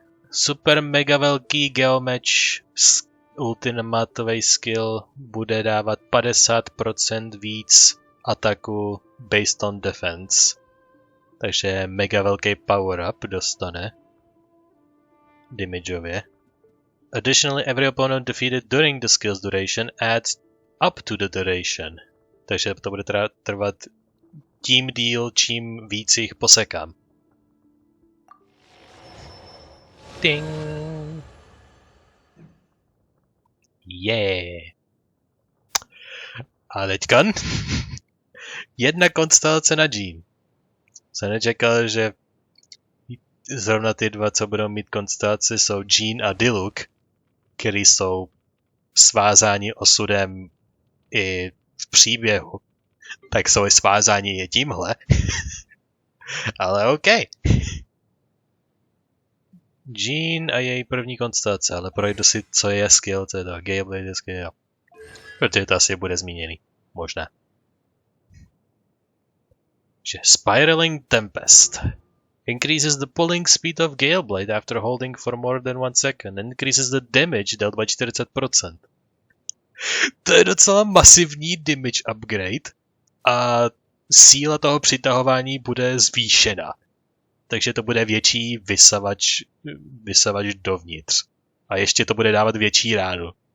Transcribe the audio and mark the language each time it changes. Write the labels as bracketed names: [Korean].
[Czech] Super mega velký geomatch ultimátový skill bude dávat 50% víc ataku [English] based on defense. [Czech] Takže mega velký power up dostane damageově. [English] Additionally, every opponent defeated during the skill's duration adds up to the duration. [Czech] Takže to bude trvat tím díl, čím víc jich posekám. Ding! Yeah! A teďkon jedna konstelace na Jean. Jsem nečekal, že zrovna ty dva, co budou mít konstelaci, jsou Jean a Diluc, který jsou svázáni osudem i v příběhu. Tak jsou i svázáni je tímhle. Ale OK. Jean a její první konstelace, ale projdu si, co je skill, co je to gameplay skill. Protože to asi bude zmíněný. Možná. [English] Že Spiraling Tempest increases the pulling speed of Gale Blade after holding for more than 1 second and increases the damage dealt by 40%. [Czech] To je docela masivní damage upgrade a síla toho přitahování bude zvýšena. Takže to bude větší vysavač dovnitř. A ještě to bude dávat větší ránu.